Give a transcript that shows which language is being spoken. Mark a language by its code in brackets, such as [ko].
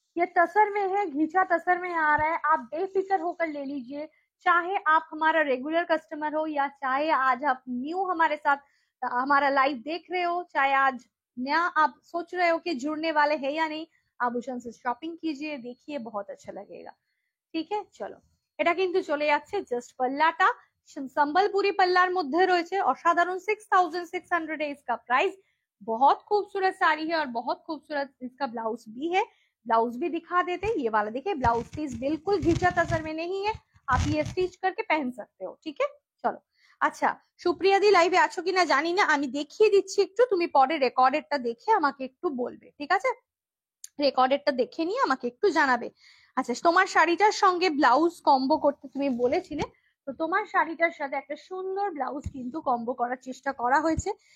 [hi] ये तसर में है, घीचा तसर में आ रहा है, आप बेफिक्र होकर ले लीजिए। चाहे आप हमारा रेगुलर कस्टमर हो, या चाहे आज आप न्यू हमारे साथ हमारा लाइव देख रहे हो, चाहे आज नया आप सोच रहे हो कि जुड़ने वाले हैं या नहीं, आभूषण से शॉपिंग कीजिए, देखिए बहुत अच्छा लगेगा, [bn] ঠিক আছে। চলো, এটা কিন্তু চলে যাচ্ছে জাস্ট পাল্লাটা সম্বলপুরি পাল্লার মধ্যে রয়েছে, অসাধারণ। [hi] 6600 है इसका प्राइस, बहुत खूबसूरत साड़ी है और बहुत खूबसूरत इसका ब्लाउज भी है। ब्लाउज भी दिखा देते हैं, ये वाला देखिए, ब्लाउज पीस बिल्कुल घिचा तसर में नहीं है, आप ये स्टिच करके पहन सकते हो, ठीक है। [bn] চলো, আচ্ছা সুপ্রিয়া দি লাইভে আছো কিনা জানি না, আমি দেখিয়ে দিচ্ছি একটু, তুমি পরে রেকর্ডেডটা দেখে আমাকে একটু বলবে, ঠিক আছে, রেকর্ডেডটা দেখে নিয়ে আমাকে একটু জানাবে। আচ্ছা, তোমার শাড়িটার সঙ্গে ব্লাউজ কম্বো করতে তুমি বলেছিলে, তো তোমার শাড়িটার সাথে একটা সুন্দর ব্লাউজ কিন্তু কম্বো করার চেষ্টা করা হয়েছে।